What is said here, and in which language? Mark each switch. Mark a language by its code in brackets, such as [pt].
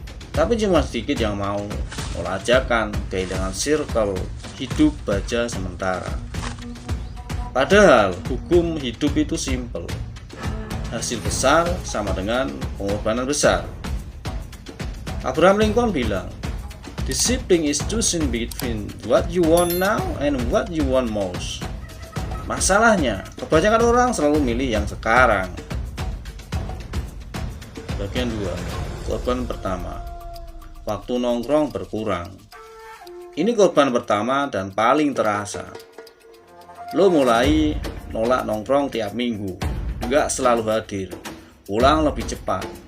[id] Tapi cuma sedikit yang mau ajakan, kehilangan circle, hidup baja sementara. Padahal hukum hidup itu simple. Hasil besar sama dengan pengorbanan besar. [en] Abraham Lincoln [id] bilang, [en] "Discipline is choosing between what you want now and what you want most." [id] Masalahnya, kebanyakan orang selalu milih yang sekarang. Bagian 2. Korban pertama. Waktu nongkrong berkurang. Ini korban pertama dan paling terasa. Lo mulai nolak nongkrong tiap minggu, nggak selalu hadir, pulang lebih cepat.